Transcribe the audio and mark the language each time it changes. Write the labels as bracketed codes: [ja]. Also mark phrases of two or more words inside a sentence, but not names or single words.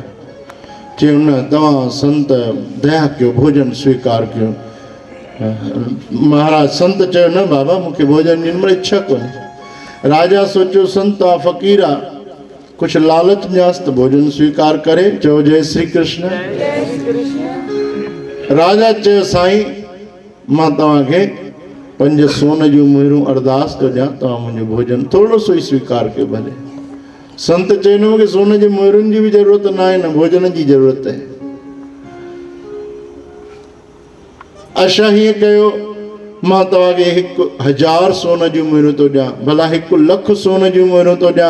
[sd] चयो न तव्हां संत दया कयो, भोजन स्वीकार कयो। महाराज संत चयो न बाबा मूंखे भोजन जी महिल इच्छा कोन्हे। राजा सोचियो संत आहे, फ़क़ीर आहे, कुझु लालच ॾियांसि त भोजन स्वीकार करे। चयो जय श्री कृष्ण। राजा चयो साईं मां तव्हांखे 5 सोन जूं मुहिरूं अरदास थो ॾियां, तव्हां मुंहिंजो भोजन थोरो सो ई स्वीकार कयो भले। संत चयो न मूंखे सोन जी मुहिरुनि जी बि ज़रूरत न आहे, न भोजन जी ज़रूरत आहे। अच्छा हीअं कयो मां तव्हांखे 1000 सोन जूं मुहिरूं थो ॾियां, भला 1,00,000 सोन जूं मुहिरूं थो ॾियां।